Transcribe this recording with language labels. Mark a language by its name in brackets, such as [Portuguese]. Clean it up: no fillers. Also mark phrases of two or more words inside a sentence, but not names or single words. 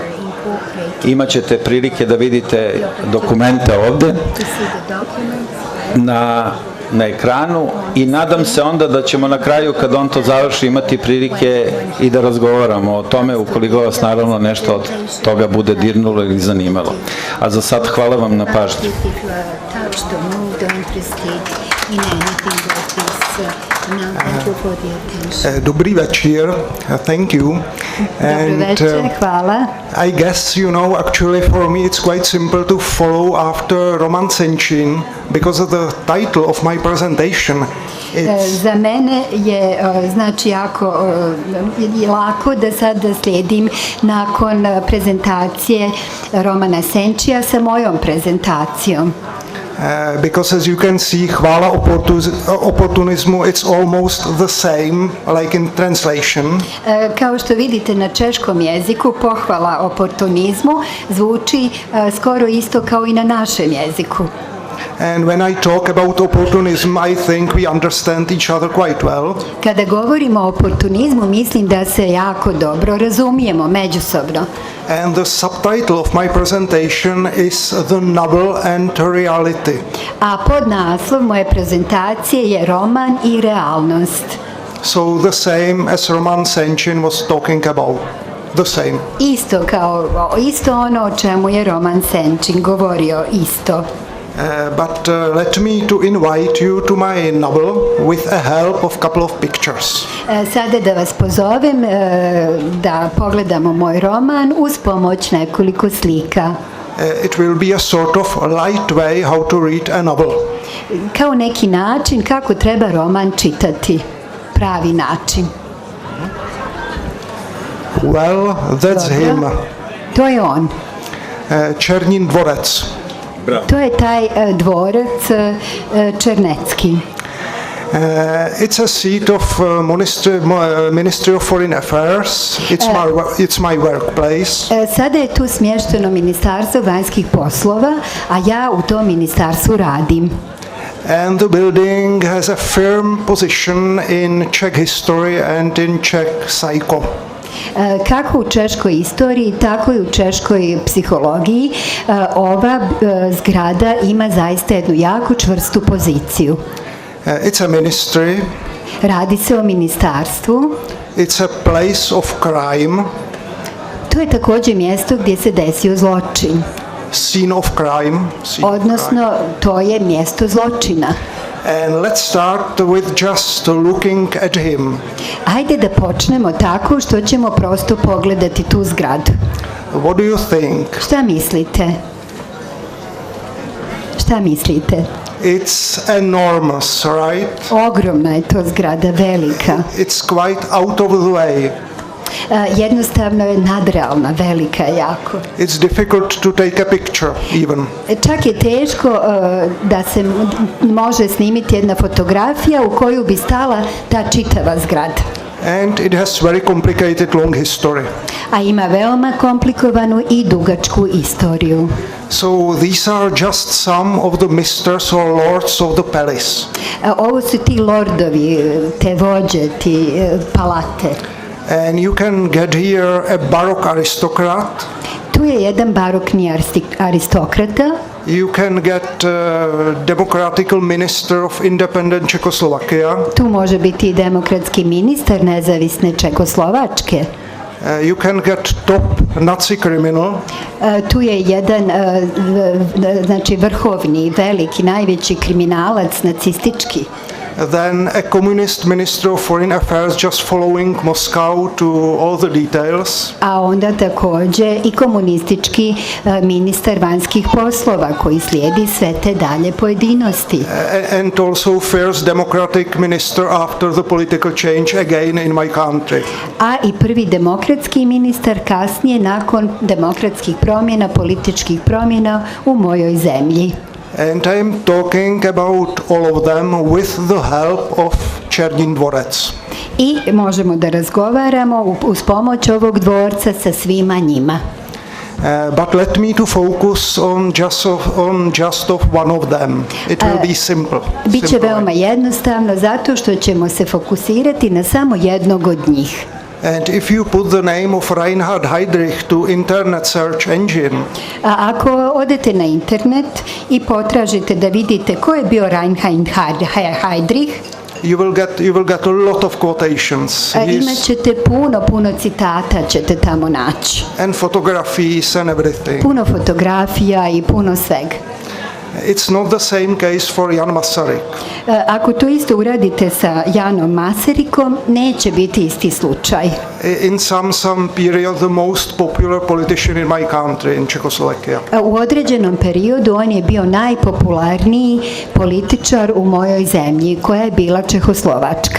[Serbian] Imaćete prilike da vidite dokumente ovde na ekranu i nadam se onda da ćemo na kraju, kad on to završi, imati prilike i da razgovaramo o tome, ukoliko vas naravno nešto od toga bude dirnulo ili zanimalo. A za sad hvala vam na pažnji. [Czech] Dobrý večer, [English] thank you. [Czech] Dobrý večer, [Bosnian] hvala. [English] I guess, actually for me it's quite simple to follow after Roman Senčin because of the title of my presentation. [Bosnian] Za mene je znači jako lako da sad slijedim nakon prezentacije Romana Senčija sa mojom prezentacijom. [English] Because as you can see, [Czech] hvala oportunizmu, [English] it's almost the same, like in translation. [Bosnian] Kao što vidite na češkom jeziku, pohvala oportunizmu zvuči skoro isto kao i na našem jeziku. [English] And when I talk about opportunism, I think we understand each other quite well. [Bosnian] Kada govorimo o oportunizmu, mislim da se jako dobro razumijemo međusobno. [English] And the subtitle of my presentation is The Novel and Reality. [Bosnian] A podnaslov moje prezentacije je Roman i realnost. [English] So the same as Roman Senčin was talking about. The same. [Bosnian] Isto ono o čemu je Roman Senčin govorio, isto. [English] But let me to invite you to my novel with a help of couple of pictures. [Bosnian] Sada da vas pozovem da pogledamo moj roman uz pomoć nekoliko slika. [English] It will be a sort of light way how to read a novel. [Bosnian] Kao neki način kako treba roman čitati, pravi način. [English] Well, that's him. [Bosnian] To je on. [English] Černin dvorec. [Bosnian] To je taj dvorac Černecki. [English] It's a seat of Ministry of Foreign Affairs. It's my workplace. [Bosnian] Sada je tu smješteno Ministarstvo vanjskih poslova, a ja u tom ministarstvu radim. [English] And the building has a firm position in Czech history and in Czech psycho. [Bosnian] Kako u češkoj istoriji, tako i u češkoj psihologiji, ova zgrada ima zaista jednu jako čvrstu poziciju. [English] It's a ministry. [Bosnian] Radi se o ministarstvu. [English] It's a place of crime. [Bosnian] To je također mjesto gdje se desio zločin. [English] Scene of crime. [Bosnian] Odnosno, to je mjesto zločina. [English] And let's start with just looking at him. [Bosnian] Ajde da počnemo tako što ćemo prosto pogledati tu zgradu. [English] What do you think? [Bosnian] Šta mislite? Šta mislite? [English] It's enormous, right? [Bosnian] Ogromna je to zgrada, velika. [English] It's quite out of the way. [Bosnian] Jednostavno je nadrealna, velika je jako. [English] It's difficult to take a picture even. [Bosnian] Čak je teško da se može snimiti jedna fotografija u koju bi stala ta čitava zgrada. [English] And it has very complicated long history. [Bosnian] A ima veoma komplikovanu i dugačku istoriju. [English] So these are just some of the misters or lords of the palace. [Bosnian] Ovo su ti lordovi, te vođe, ti palate. [English] And you can get here a Baroque aristocrat. [Bosnian] Tu je jedan barokni aristokrata. [English] You can get democratical minister of independent Czechoslovakia. [Bosnian] Tu može biti i demokratski ministar nezavisne Čekoslovačke. [English] You can get top Nazi criminal. [Bosnian] Tu je jedan znači vrhovni, veliki, najveći kriminalac nacistički. [English] Then a communist minister of foreign affairs just following Moscow to all the details. [Bosnian] A onda takođe i komunistički ministar vanjskih poslova koji slijedi sve te dalje pojedinosti. [English] And also first democratic minister after the political change again in my country. [Bosnian] A i prvi demokratski ministar kasnije nakon demokratskih promjena, političkih promjena u mojoj zemlji. [English] And I am talking about all of them with the help of Černin dvorec. [Bosnian] I možemo da razgovaramo uz pomoć ovog dvorca sa svima njima. [English] But let me to focus on just of one of them. It will be simple. [Bosnian] Biće veoma jednostavno zato što ćemo se fokusirati na samo jednog od njih. [English] And if you put the name of Reinhard Heydrich to internet search engine, [Bosnian] a ako odete na internet i potražite da vidite ko je bio Reinhard Heydrich, [English] you will get a lot of quotations. [Bosnian] Imaćete puno citata ćete tamo naći. [English] And photographs and everything. [Bosnian] Puno fotografija i puno svega. [English] It's not the same case for Jan Masaryk. [Bosnian] Ako to isto uradite sa Janom Masarykom, neće biti isti slučaj. [English] In some period the most popular politician in my country, in Czechoslovakia. [Bosnian] U određenom periodu on je bio najpopularniji političar u mojoj zemlji, koja je bila Čehoslovačka.